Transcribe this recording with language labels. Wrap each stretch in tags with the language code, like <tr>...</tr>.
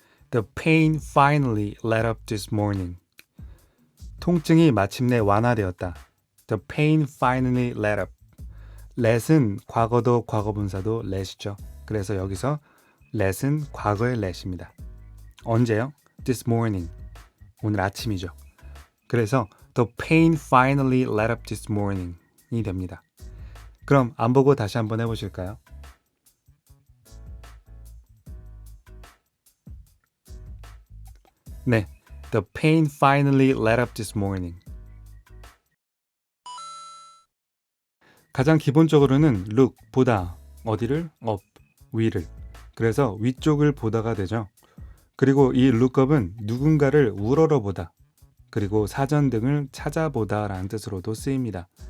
<en>The pain finally let up this morning.</en> <ko>통증이 마침내 완화되었다.</ko> <en>The pain finally let up.</en> <ko>let은 과거도 과거분사도 let이죠. 그래서 여기서 let은 과거의 let입니다. 언제요?</ko> <en>This morning.</en> <ko>오늘 아침이죠. 그래서</ko> <en>The pain finally let up this morning 이 됩니다.</en> <ko>그럼 안 보고 다시 한번 해보실까요?</ko> <en>네, The pain finally let up this morning.</en> <ko>가장 기본적으로는 look, 보다, 어디를? up, 위를. 그래서 위쪽을 보다가 되죠. 그리고 이 lookup은 누군가를 우러러보다, 그리고 사전 등을 찾아보다 라는 뜻으로도 쓰입니다.</ko>